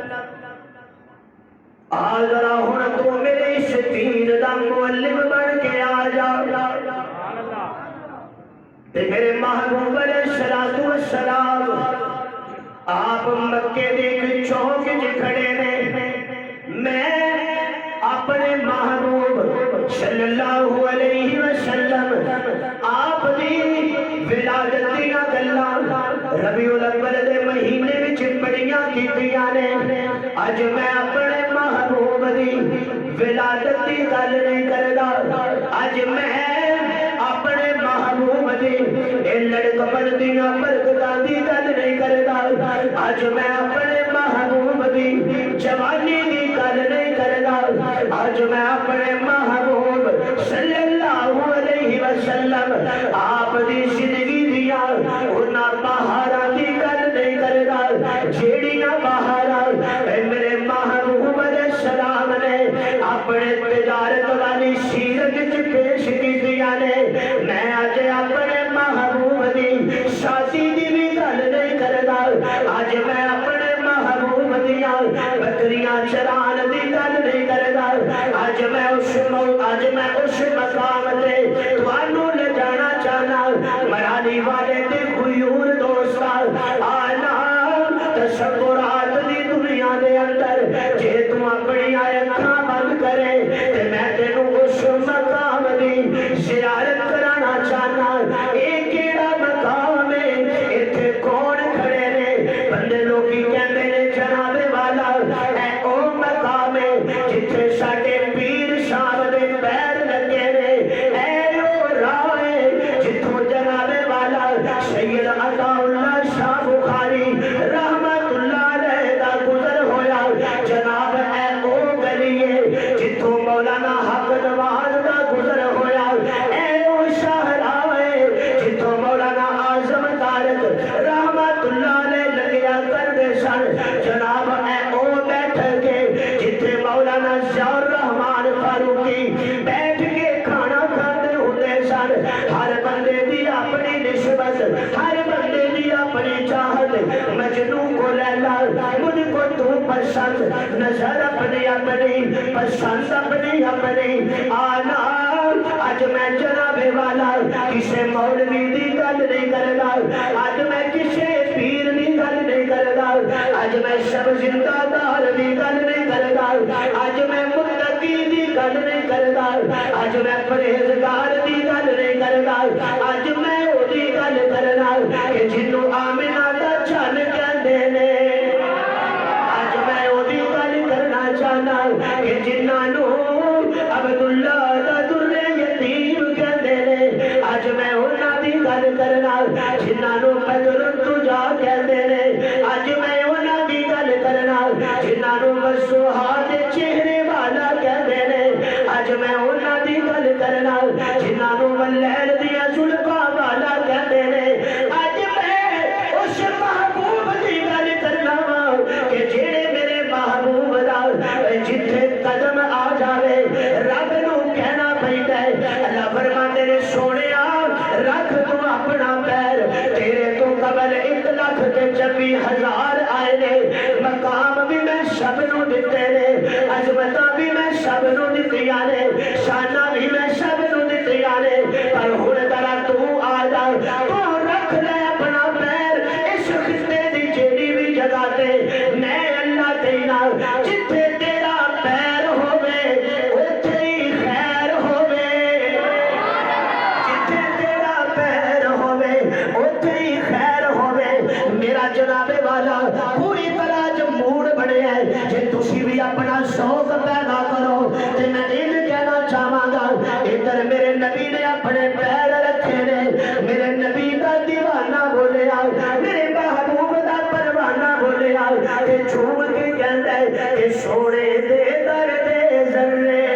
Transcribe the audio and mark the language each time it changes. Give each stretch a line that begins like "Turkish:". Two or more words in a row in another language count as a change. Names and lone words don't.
Punjabi: آذرا ہن تو میرے اس دین دا معلم بن کے آ جا تے میرے محبوب
Arabic: علیہ السلام
Punjabi: آپ مکے دے ایک چوک وچ کھڑے نے میں اپنے محبوب صلی
Arabic: اللہ علیہ وسلم
Punjabi: آپ دی ولادت دیاں گلاں ربیع الاول دے مہینے وچ بڑیاں کیتیاں نے اج میں اپنے محبوب دی ولادت دی گل نہیں کردا اج میں اپنے محبوب دی اے لڑکپن دیاں برکتاں دی گل نہیں کردا اج میں اپنے محبوب دی جوانی دی گل نہیں کردا آج میں اپنے محبوب
Arabic: صلی اللہ علیہ وسلم
Punjabi: آپ دی زندگی دیا انہاں بہاراں دی گل نہیں کردا جیڑیاں بہاراں میرے محبوب
Arabic: علیہ السلام
Punjabi: نے اپنے تجارت والی سیرت وچ پیش کیتیاں نے میں اج اپنے محبوب دی شادی دی بھی گل نہیں کردا اج میں اپنے محبوب دیاں بکریاں چران دی گل نہیں کردا اج میں اس مقام تے تانوں لے جانا چاہنا مرالی والے تے غیور دوستا آنا تصورات دی دنیا دے اندر جے تو اپنی اکھاں بند کرے تے میں تینوں اس مقام دی زیارت کرانا چاہنا اے کیڑا مقام ہے ایتھے کون کھڑے نے بندے لوگی کہندے نے جناب والا اے او مقام ہے جتھے ساڈے پیر صاحب دے پیر لگے نے اے او راہ ہے جتھوں جناب والا سید عطا اللہ شاہ بخاری
Arabic: رحمت اللہ علیہ
Punjabi: دا گزر ہویا جناب اے او گلی ہے جتھوں مولانا حق نواز دا گزر ہویا اے او شاہراہ ہے جتھوں مولانا اعظم طارق
Arabic: رحمت اللہ علیہ
Punjabi: لگیا کردے سن جناب اے او بیٹھ کے جتھے مولانا ضیاء الرحمان فاروقی بیٹھ کے کھانا کھاتے ہوتے سن ہر بندے دی اپنی نسبت ہر بندے دی اپنی چاہت
Urdu: مجنوں کو لیلا مجھ کو تو پسند نظر اپنی اپنی پسند اپنی اپنی
Punjabi: آنا آج میں جناب والا کسے مولوی دی گل نہیں کردا آج میں کسے پیر دی گل نہیں کردا آج میں سب زندہ دار دی گل نہیں کردا آج میں متقی دی گل نہیں کردا آج میں پرہیزگار دی گل نہیں کردا آج میں او دی گل کرنا کہ جنوں آمنہ دا چن کہندے نے آج میں او دی گل کرنا چاہنا کہ جنہاں نوں عبداللہ دا در یتیم کہندے نے آج میں انہاں دی گل کرنا جنہاں نوں بدر الدجا کہندے نے آج میں انہاں دی گل کرنا جنہاں نوں وسوہا دے چہرے والا کہندے نے آج میں انہاں دی گل کرنا جنہاں نوں ولیل دیاں زلفاں والا کہندے نے آج میں اس محبوب دی گل کرنا کہ جڑے میرے محبوب دا جتھے قدم آ جاوے رب نو کہنا پیندا ہے اللہ فرماندے نے سونیا رکھ تو اپنا پیر تیرے تو قبل 1,26,000 آئے نے مقام بھی میں سب نو دتے نے عظمتاں بھی میں سب نو دتیاں نے شاناں بھی میں سب نو دتیاں نے پر ہن ذرا تو آ جا تو رکھ لے اپنا پیر اس خطے دی جیڑی بھی جگہ تے میں اللہ تینا جتھے تیرا پیر ہووے اوتھے ہی خیر ہووے جتھے تیرا پیر ہووے اوتھے ہی خیر ہووے میرا جناب والا پوری طرح جو موڈ بنے ہے جے تسی بھی اپنا شوق پیدا کرو تے میں یہ کہنا چاہواں گا ادھر میرے نبی نے اپنے پیر رکھے نے میرے نبی دا دیوانہ بولیا میرے محبوب دا پروانہ بولیا کہ جھوم کے کہندا ہے کہ سونے دے در دے ذرے